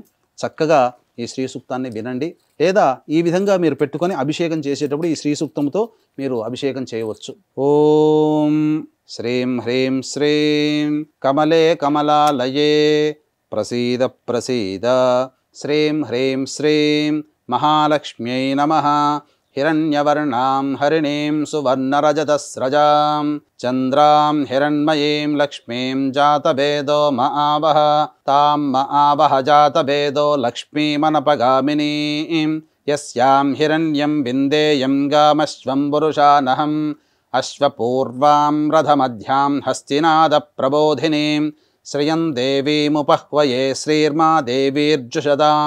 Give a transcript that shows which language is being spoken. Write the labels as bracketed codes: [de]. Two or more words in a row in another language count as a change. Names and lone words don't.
[te] చక్కగా ఈ శ్రీ సూక్తాన్ని వినండి లేదా ఈ విధంగా మీరు పెట్టుకొని అభిషేకం చేసేటప్పుడు ఈ శ్రీ సూక్తంతో మీరు అభిషేకం చేయవచ్చు. [sa] ఓం శ్రీం హ్రీం శ్రీం కమలే కమలాలయే ప్రసీద ప్రసీద శ్రీం హ్రీం శ్రీం మహాలక్ష్మ్యై నమః हिरण्यवर्णां हरिणीं सुवर्णरजतस्रजां चन्द्रां हिरण्मयीं लक्ष्मीं जातवेदो महावः तां महावः जातवेदो लक्ष्मीमनपगामिनीं यस्यां हिरण्यं विन्देयं गामश्वं पुरुषानहम् अश्वपूर्वां रथमध्यां हस्तिनादप्रबोधिनीं श्रियं देवीमुपह्वये श्रीर्मा देवीर्जुषदां